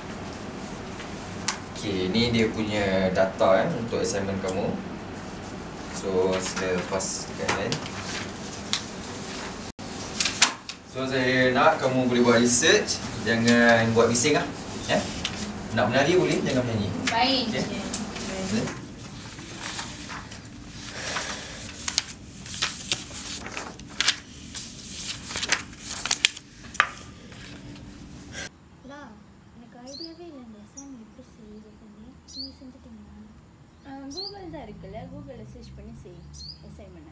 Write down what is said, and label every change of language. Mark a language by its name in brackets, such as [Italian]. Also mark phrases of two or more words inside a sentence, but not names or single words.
[Malay] Okey, ni dia punya data untuk assignment kamu. So, sila lepas dekat hand. So, saya nak kamu boleh buat research. Jangan buat bising lah. Ya? Nak menari boleh, jangan menyanyi. Baik Okey? Encik. Sila. [Tamil] எனக்கு ஐடியாவே இல்லை இந்த அசைன்மெண்ட் எப்படி செய்யுதுன்னு. நீங்கள் செஞ்சுட்டீங்களா? கூகுள் தான் இருக்குல்ல, கூகுளில் சர்ச் பண்ணி செய் அசைன்மெண்ட்டை.